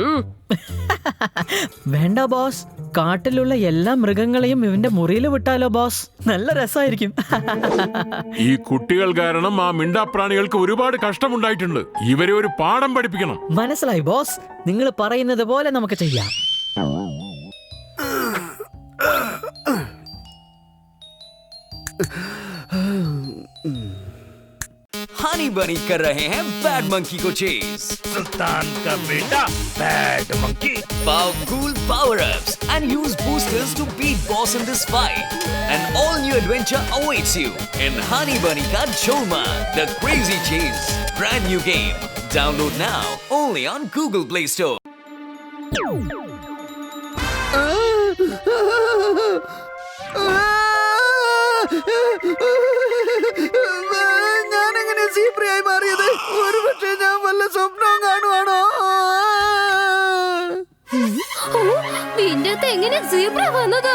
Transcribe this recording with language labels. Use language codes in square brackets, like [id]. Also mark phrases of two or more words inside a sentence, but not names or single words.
[ml] വേണ്ട ബോസ്, കാട്ടിലുള്ള എല്ലാ മൃഗങ്ങളെയും ഇവന്റെ മുറിയിൽ വിട്ടാലോ ബോസ്? നല്ല രസമായിരിക്കും. ഈ കുട്ടികൾ കാരണം ആ മിണ്ടാപ്രാണികൾക്ക് ഒരുപാട് കഷ്ടമുണ്ടായിട്ടുണ്ട്. ഇവരെ ഒരു പാഠം പഠിപ്പിക്കണം. മനസ്സിലായി ബോസ്, നിങ്ങൾ പറയുന്നത് പോലെ നമുക്ക് ചെയ്യാം. [hi] हनी बनी कर रहे हैं बैड मंकी को चेज। सुल्तान का बेटा बैड मंकी। [en] Powerful power-ups and use boosters to beat boss in this fight. An all-new adventure awaits you in Honey Bunny Ka Jholma, the Crazy Chase. Brand new game. Download now only on Google Play Store. [ml] ഞാനെങ്ങനെ സീബ്രയായി മാറിയത്? ഒരുപക്ഷെ ഞാൻ വല്ല സ്വപ്നവും കാണുവാണോ? നിന്റെ എങ്ങനെ സീബ്ര വന്നത്?